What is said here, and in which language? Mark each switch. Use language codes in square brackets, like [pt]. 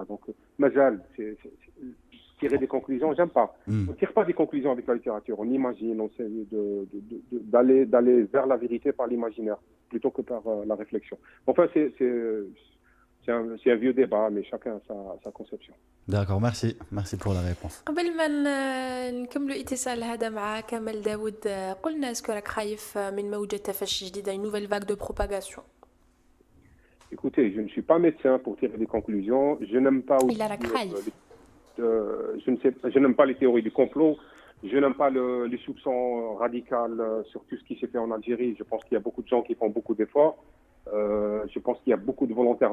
[fr] Donc, Mazal, tirer des conclusions, j'aime pas. On ne tire pas des conclusions avec la littérature, on imagine, on essaie d'aller vers la vérité par l'imaginaire, plutôt que par la réflexion. Enfin, c'est un vieux débat, mais chacun a sa conception. D'accord, merci pour la réponse. [ar] قبل ما نكملوا اتصال هذا مع كمال داود قلنا أذكرك خايف من موجة تفشي جديدة [fr] une nouvelle vague de propagation. Écoutez, je ne suis pas médecin pour tirer des conclusions. Je n'aime pas aussi, je n'aime pas les théories du complot. Je n'aime pas les soupçons radicaux sur tout ce qui s'est fait en Algérie. Je pense qu'il y a beaucoup de gens qui font beaucoup d'efforts. Je pense qu'il y a beaucoup de volontaires.